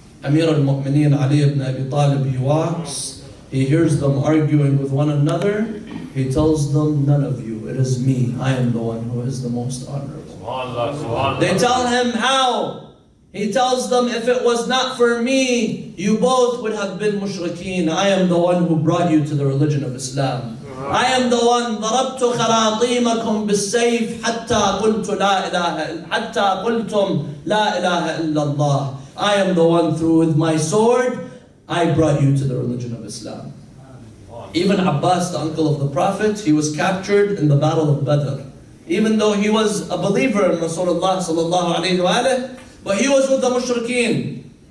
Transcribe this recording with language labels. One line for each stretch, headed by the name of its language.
English: Amir al-Mu'mineen Ali ibn Abi Talib, he walks, he hears them arguing with one another. He tells them, none of you, it is me. I am the one who is the most honorable. They tell him, how? He tells them, if it was not for me, you both would have been mushrikeen. I am the one who brought you to the religion of Islam. I am the one,
Arabic: ضربت خراطيمكم بالسيف حتى قلت لا إله حتى قلتم لا إله إلا الله.
English: I am the one, through with my sword, I brought you to the religion of Islam. Even Abbas, the uncle of the Prophet, he was captured in the battle of Badr. Even though he was a believer in Rasulullah sallallahu alayhi wa alayhi, but he was with the mushrikeen.